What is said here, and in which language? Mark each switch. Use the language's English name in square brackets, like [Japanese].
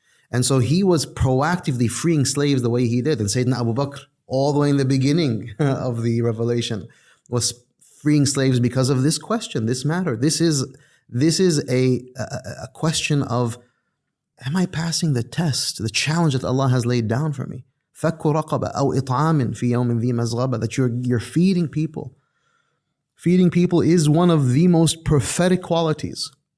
[English] And so he was proactively freeing slaves the way he did. And Sayyidina Abu Bakr, all the way in the beginning of the revelation, was freeing slaves because of this question, this matter. This is a question of, am I passing the test, the challenge that Allah has laid down for me? [Arabic] فَكُّ رَقَبَةٍ أَوْ إِطْعَامٍ فِي يَوْمٍ ذِي مَزْغَبَةٍ, [English] that you're feeding people. Feeding people is one of the most prophetic qualities.